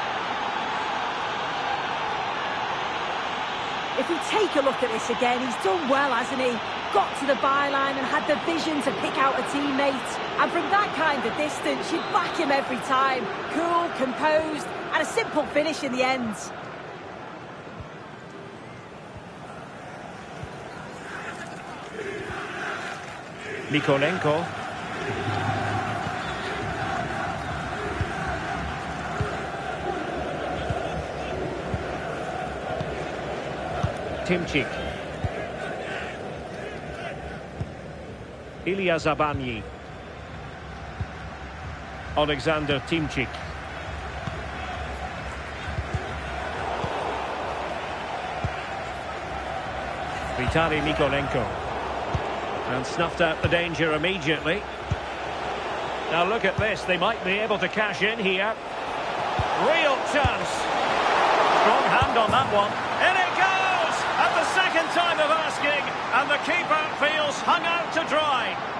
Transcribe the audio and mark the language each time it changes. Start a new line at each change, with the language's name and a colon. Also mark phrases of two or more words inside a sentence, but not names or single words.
English: If we take a look at this again, he's done well, hasn't he? Got to the byline and had the vision to pick out a teammate. And from that kind of distance, you'd back him every time. Cool, composed, and a simple finish in the end. Mikolenko. Timchik. Ilya Zabani. Alexander Timchik. Vitali Mikolenko. And snuffed out the danger immediately. Now look at this, they might be able to cash in here. Real chance. Strong hand on that one. In it goes! At the second time of asking, and the keeper feels hung out to dry.